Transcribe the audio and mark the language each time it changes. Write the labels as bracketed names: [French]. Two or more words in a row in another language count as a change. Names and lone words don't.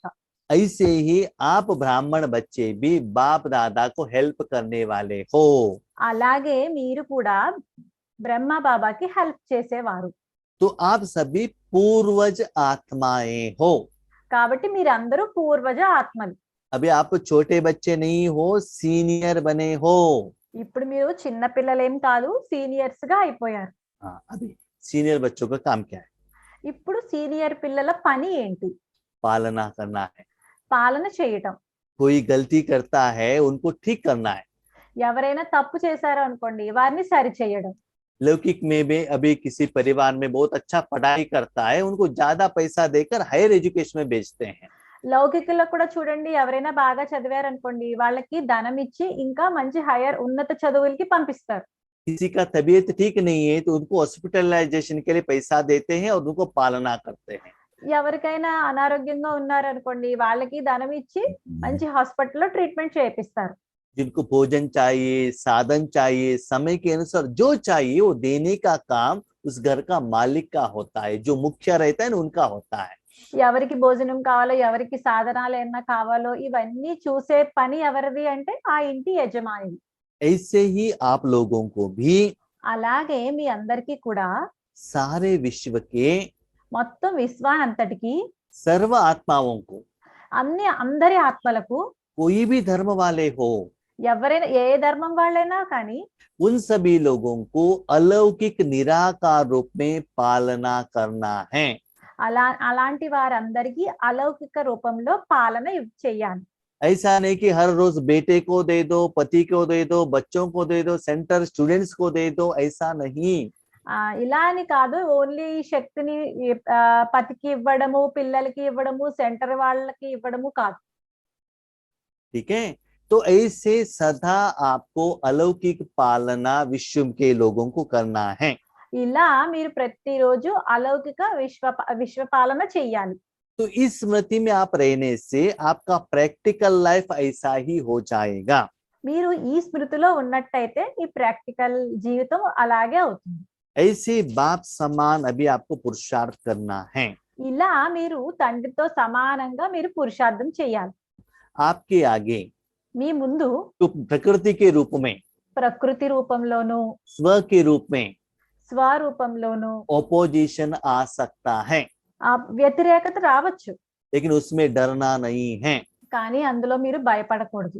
[Hindi] ऐसे ही आप ब्राह्मण बच्चे भी बाप दादा को हेल्प करने वाले हो। [Telugu] అలాగే మీరు కూడా బ్రహ్మ బాబాకి హెల్ప్ చేసేవారు. [Hindi] तो आप सभी पूर्वज आत्माएं हो। [Telugu] కాబట్టి మీరందరూ పూర్వజ ఆత్మలు. [Hindi] अभी आप छोटे बच्चे नहीं हो, सीनियर बने हो। [Telugu] ఇప్పుడు మీరు చిన్న పిల్లలేం కాదు, సీనియర్స్ గా అయిపోయారు. [Hindi] हाँ, अभी सीनियर बच्चों का काम क्या है? [Telugu] ఇప్పుడు సీనియర్ పిల్లల పని ఏంటి? [Hindi] पालना करना है। [Telugu] పాలన చేయటం. [Hindi] कोई गलती करता है, उनको ठीक करना है। [Telugu] ఎవరైనా తప్పు చేశారు అనుకోండి, వారిని సరి చేయడం. [Hindi] लौकिक में भी अभी किसी परिवार में बहुत अच्छा पढ़ाई करता है, उनको ज्यादा पैसा देकर [English] higher education [Hindi] में भेजते हैं। [Telugu] లౌకికుల్లో కూడా చూడండి, ఎవరైనా బాగా చదివారనుకోండి, వాళ్ళకి ధనం ఇచ్చి ఇంకా మంచి హైయర్ ఉన్నత చదువులకి పంపిస్తారు. [Hindi] किसी का तबीयत ठीक नहीं है तो उनको हॉस्पिटलाइजेशन के लिए पैसा देते हैं और उनको पालना करते हैं। [Telugu] ఎవరికైనా అనారోగ్యంగా ఉన్నారనుకోండి, వాళ్ళకి ధనం ఇచ్చి మంచి హాస్పిటల్లో ట్రీట్మెంట్ చేపిస్తారు. [Hindi] जिनको भोजन चाहिए, साधन चाहिए, समय के अनुसार जो चाहिए वो देने का काम उस घर का मालिक का होता है, जो मुखिया रहता है ना उनका होता है। [Telugu] ఎవరికి భోజనం కావాలో, ఎవరికి సాధనాలు ఏమన్నా కావాలో, ఇవన్నీ చూసే పని ఎవరిది అంటే ఆ ఇంటి యజమాని. [Hindi] ऐसे ही आप लोगों को भी [Telugu] అలాగే మీ అందరికీ కూడా [Hindi] सारे विश्व के [Telugu] మొత్తం విశ్వానంతటికి [Hindi] सर्व आत्माओं को, [Telugu] అందరి ఆత్మలకు, [Hindi] कोई भी धर्म वाले हो, [Telugu] ఎవరైనా ఏ ధర్మం వాళ్ళైనా కానీ [Hindi] उन सभी लोगों को अलौकिक निराकार रूप में पालना करना है। [Telugu] అలాంటి వారందరికీ అలౌకిక రూపంలో పాలన చెయ్యాలి. [Hindi] ऐसा नहीं कि हर रोज बेटे को दे दो, पति को दे दो, बच्चों को दे दो, [English] center students [Hindi] को दे दो, ऐसा नहीं। [Telugu] ఇలా అని కాదు, ఓన్లీ శక్తిని పతికి ఇవ్వడము, పిల్లలకి ఇవ్వడము, సెంటర్ వాళ్ళకి ఇవ్వడము కాదు. [Hindi] ठीक है, तो ऐसे सदा आपको अलौकिक पालना विश्व के लोगों को करना है। [Telugu] ఇలా మీరు ప్రతిరోజు అలౌకిక విశ్వ పాలన చెయ్యాలి. [Hindi] तो इस स्मृति में आप रहने से आपका [English] practical life [Hindi] ऐसा ही हो जाएगा। [Telugu] మీరు ఈ స్మృతిలో ఉన్నట్టయితే ఈ ప్రాక్టికల్ జీవితం అలాగే అవుతుంది. [Hindi] ऐसे बाप समान अभी आपको पुरुषार्थ करना है। [Telugu] ఇలా మీరు తండ్రితో సమానంగా మీరు పురుషార్థం చేయాలి. [Hindi] आपके आगे [Telugu] మీ ముందు [Hindi] तो प्रकृति के रूप में, [Telugu] ప్రకృతి రూపంలోను, [Hindi] स्व के रूप में [Telugu] స్వరూపంలోను [Hindi] ओपोजिशन आ सकता है, [Telugu] ఆ వ్యతిరేకత రావచ్చు, [Hindi] लेकिन उसमें डरना नहीं है। [Telugu] కానీ అందులో మీరు భయపడకూడదు.